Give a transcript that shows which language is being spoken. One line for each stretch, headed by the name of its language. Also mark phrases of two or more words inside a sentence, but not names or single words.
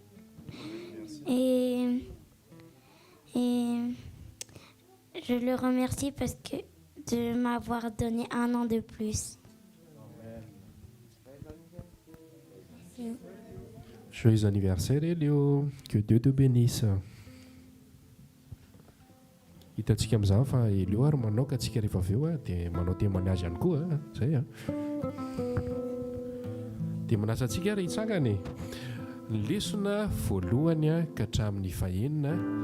French: Et je le remercie parce que de m'avoir donné 1 an de plus. Joyeux anniversaire Elio, que Dieu te bénisse.
Malagasy: Hitantsika amin'izany fa Elio ary manaoka antsika rehefa avy eo dia manao témoignage ihany koa zay dia manasa antsika ary hitsangany ny lesona voalohany ka hatramin'ny fahenina.